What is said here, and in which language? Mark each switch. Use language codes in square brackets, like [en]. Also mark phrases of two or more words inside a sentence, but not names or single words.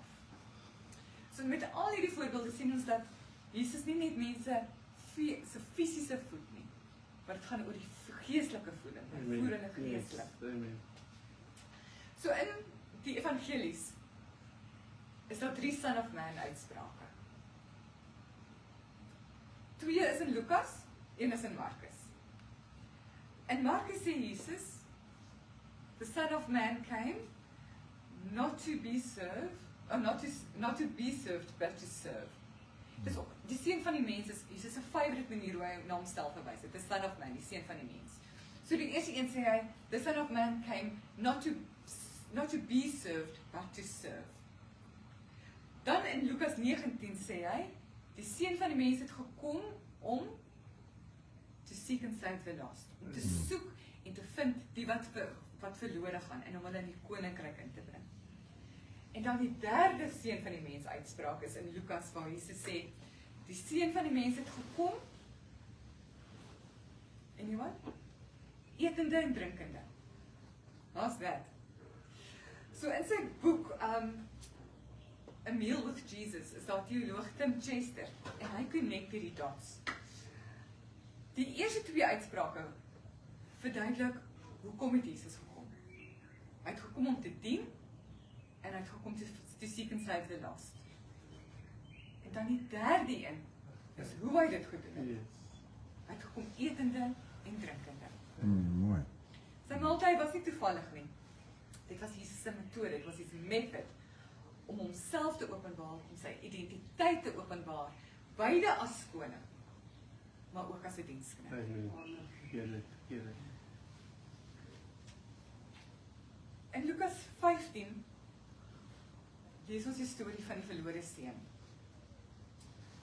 [af] So met al hierdie voorbeelde sien ons dat Jesus nie net mense se fisiese voed nie, maar dit gaan oor die geestelike voeding, hy voed hulle geestelik. So in die evangelies is daar 3 [en] Son of Man [af] uitsprake. 2 is in Lukas, 1 is in Markus. In Markus sê Jesus, [en] the Son of Man came not to be served, or not to be served, but to serve. [af] Dus die seun van die mens is Jesus se favourite manier hoe hy na homself verwys het, [en] the Son of Man, [af] die seun van die mens. So die eerste een sê hy, [en] the Son of Man came not to be served, but to serve. [af] Dan in Lukas 19 sê hy, die seun van die mens het gekom om [en] to seek and save the lost, [af] om te soek en te vind die wat verlore gaan en om hulle in die koninkryk in te bring. En dan die derde seun van die mens uitspraak is in Lukas waar Jesus sê, die seun van die mens het gekom, anyone? Etende en drinkende. [en] How's that? [af] So in sy boek, A Meal with Jesus, is daar theoloog Tim Chester, en hy connect hierdie dots. Die eerste 2 uitsprake verduidelik, hoekom het Jesus gekom? Hy het gekom om te dien, en hy het gekom [en] to seek and save the lost. [af] En dan die derde een, is hoe hy dit gedoen het. Hy het gekom etende en drinkende. Mooi. Sy maaltyd was nie toevallig nie. Dit was Jesus se metode, dit was [en] his method, [af] om homself te openbaar, om sy identiteit te openbaar, beide as koning, maar ook as 'n diensknegt. In Lukas 15 lees ons die storie van die verlore seun.